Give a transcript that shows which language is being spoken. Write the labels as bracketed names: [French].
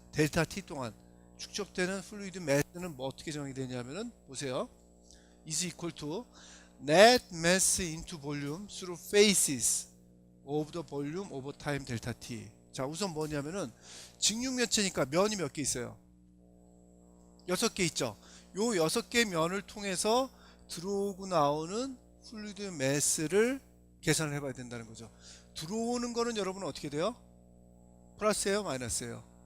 [Korean] 델타 t 동안 축적되는 플루이드 매스는 뭐 어떻게 정의되냐면은 보세요. [English] is equal to net mass into volume through phases of the volume over time delta t. [Korean] 자, 우선 뭐냐면은 직육면체니까 면이 몇 개 있어요? 6개 있죠. 요 6개 면을 통해서 들어오고 나오는 플루이드 매스를 계산을 해봐야 된다는 거죠. 들어오는 거는 여러분 어떻게 돼요? 플러스예요, 마이너스예요?